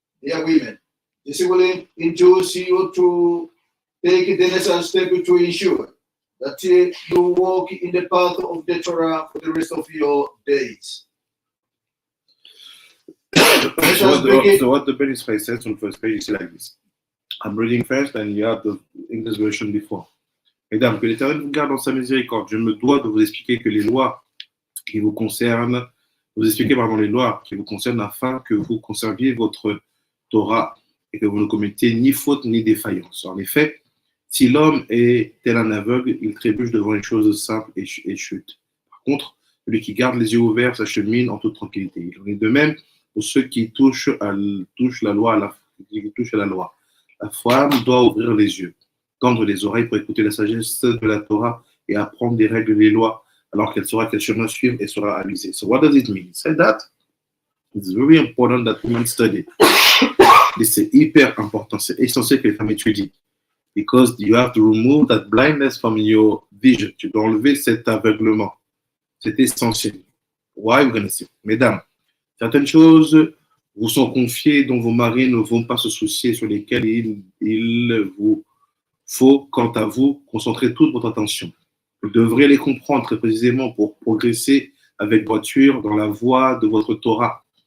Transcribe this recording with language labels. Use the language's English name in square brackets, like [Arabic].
[English] Dear women, this will induce you to take the necessary step to ensure that you walk in the path of the Torah for the rest of your days. So what the Ben Ish Chai says on the first page is like this. I'm reading first and you have the English version before. [French] Mesdames, que l'Éternel vous garde dans sa miséricorde. Je me dois de vous expliquer que les lois qui vous concernent, les lois qui vous concernent afin que vous conserviez votre Torah et que vous ne commettiez ni faute ni défaillance. En effet, si l'homme est tel un aveugle, il trébuche devant une chose simple et chute. Par contre, celui qui garde les yeux ouverts s'achemine en toute tranquillité. Il en est de même pour ceux qui touchent à la loi. La femme doit ouvrir les yeux, tendre les oreilles pour écouter la sagesse de la Torah et apprendre des règles des lois, alors qu'elle saura quel chemin suivre et sera avisée. [English] So what does it mean? Say that it's very important that women study. [French] C'est hyper important, c'est essentiel que les femmes étudient. [English] Because you have to remove that blindness from your vision. [French] Tu dois enlever cet aveuglement. C'est essentiel. [English] Why? We're gonna see. [French] Mesdames, certaines choses vous sont confiées dont vos maris ne vont pas se soucier, sur lesquelles il vous faut, quant à vous, concentrer toute votre attention. Vous devrez les comprendre très précisément pour progresser avec voiture dans la voie de votre Torah.